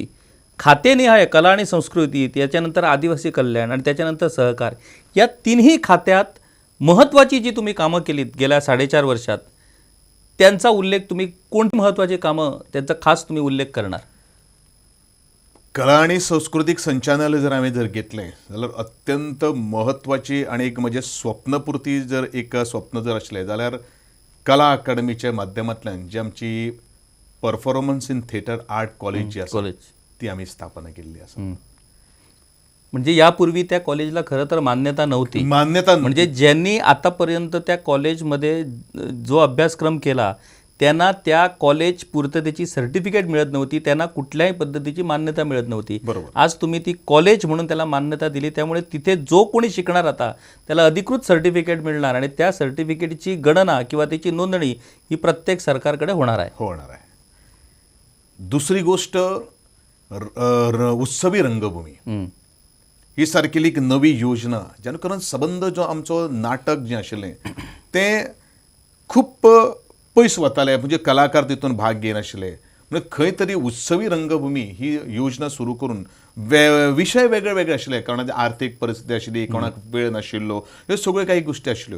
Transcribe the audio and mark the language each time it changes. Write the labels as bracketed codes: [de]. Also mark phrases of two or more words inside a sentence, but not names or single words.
[mr] खातेनिहाय कला आणि संस्कृती, त्याच्यानंतर आदिवासी कल्याण आणि त्याच्यानंतर सहकार, या तिन्ही खात्यात महत्त्वाची जी तुम्ही कामं केलीत गेल्या 4.5 वर्षात त्यांचा उल्लेख तुम्ही कोणती महत्त्वाची कामं त्यांचा खास तुम्ही उल्लेख करणार? [kok] कला आणि सांस्कृतिक संचालनालय जर हांवें घेतलें जाल्यार अत्यंत महत्वाची आणि एक म्हजे स्वप्नपुर्ती जर एक स्वप्न जर आसलें जाल्यार कला अकादमीच्या माध्यमांतल्यान जी आमची [en] performance in theatre art college [kok] जी आसा ती आमी स्थापना केल्ली आसा. [mr] म्हणजे यापूर्वी त्या कॉलेजला खरं तर मान्यता नव्हती. म्हणजे ज्यांनी आतापर्यंत त्या कॉलेजमध्ये जो अभ्यासक्रम केला त्यांना त्या कॉलेज पूर्ततेची सर्टिफिकेट मिळत नव्हती, त्यांना कुठल्याही पद्धतीची मान्यता मिळत नव्हती. आज तुम्ही ती कॉलेज म्हणून त्याला मान्यता दिली, त्यामुळे तिथे जो कोणी शिकणार आता त्याला अधिकृत सर्टिफिकेट मिळणार आणि त्या सर्टिफिकेटची गणना किंवा त्याची नोंदणी ही प्रत्येक सरकारकडे होणार आहे. [kok] दुसरी गोष्ट उत्सवी रंगभूमी ही सारकेली एक नवी योजना जेणे करून संबंध जो आमचो नाटक जें आशिल्लें तें खूप पयस वताले, म्हणजे कलाकार तितून भाग घेनाशिल्ले. म्हणजे खंय तरी उत्सवी रंगभूमी ही योजना सुरू करून विशय वेगळे वेगळे आशिल्ले. कोणाची आर्थीक परिस्थिती आशिल्ली, कोणाक वेळ नाशिल्लो, ह्यो सगळ्यो काही गोश्टी आशिल्ल्यो.